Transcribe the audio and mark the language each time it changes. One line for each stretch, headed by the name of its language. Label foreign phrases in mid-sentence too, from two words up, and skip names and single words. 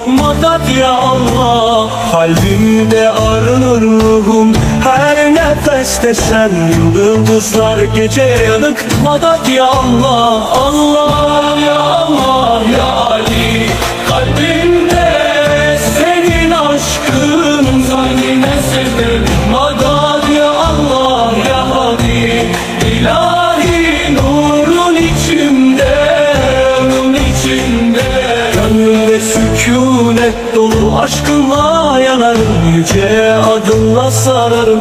Turkish: Madat
Arabic: يا الله,
Turkish: kalbimde arınır ruhum, her nefeste sen. Yıldızlar gece yanık, madat
Arabic: يا الله. الله يا الله يا علي,
Turkish: kalbimde senin aşkın, kalbime sevdim. Madat
Arabic: يا الله يا علي,
Turkish: İlahi nurun içimde, nurun içimde. Gönlümde sükunet dolu, aşkınla yanarım, yüce adınla sararım.